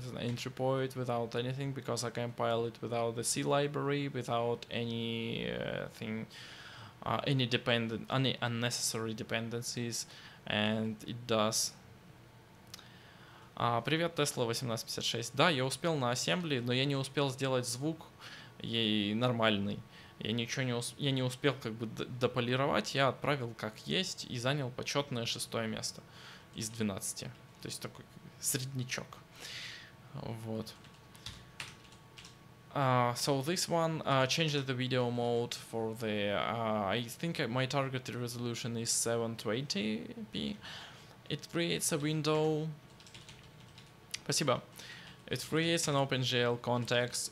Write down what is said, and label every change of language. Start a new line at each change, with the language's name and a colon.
English: It's an entry point without anything, because I compile it without the C library, without any any unnecessary dependencies, and it does.
Russian: Привет, Tesla 1856. Да, я успел на ассембли, но я не успел сделать звук ей нормальный. Я не успел как бы дополировать, я отправил как есть и занял почетное 6-е место из 12. То есть такой среднячок. Вот.
English: So this one changes the video mode for the, I think my target resolution is 720p. It creates a window.
Russian: Спасибо.
English: It creates an OpenGL context.